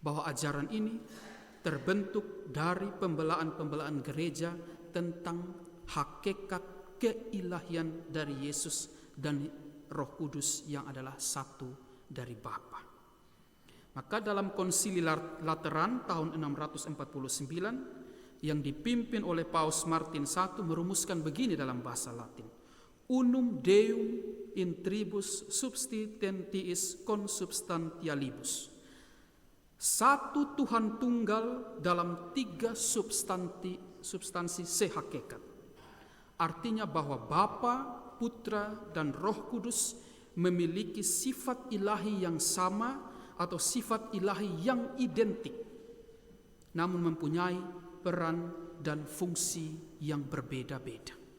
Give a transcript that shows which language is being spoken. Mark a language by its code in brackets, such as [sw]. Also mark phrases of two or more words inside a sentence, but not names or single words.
[id] bahwa ajaran ini terbentuk dari pembelaan-pembelaan gereja tentang hakikat keilahian dari Yesus dan Roh Kudus yang adalah satu dari Bapa. Maka dalam Konsili Lateran tahun 649 yang dipimpin oleh Paus Martin I merumuskan begini dalam bahasa Latin: [la] Unum Deum in tribus subsistentiis consubstantialibus. [id] Satu Tuhan tunggal dalam 3 substansi sehakikat. Artinya bahwa Bapa, Putra, dan Roh Kudus memiliki sifat ilahi yang sama atau sifat ilahi yang identik, namun mempunyai peran dan fungsi yang berbeda-beda.